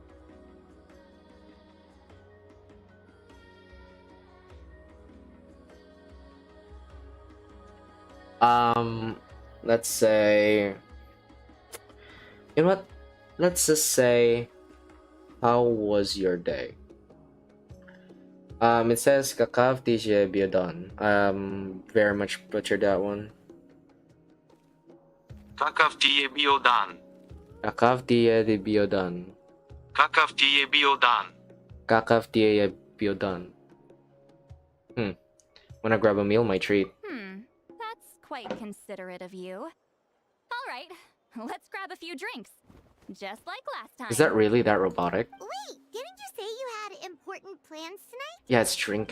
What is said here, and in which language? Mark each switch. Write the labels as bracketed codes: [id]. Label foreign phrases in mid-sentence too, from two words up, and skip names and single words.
[en] Let's say... You know what? Let's just say... How was your day? It says [sr] Kakav Tije Biodon. [en] Very much butchered that one. [sr] Kakav ti je bio dan? Kakav Tije de Biodon. Kakav ti je bio dan? Kakav Tije Biodon. [en] Wanna grab a meal, my treat. That's quite considerate of you. All right, let's grab a few drinks. Just like last time. Is that really that robotic? Wait, didn't you say you had important plans tonight? Yeah, it's drinking.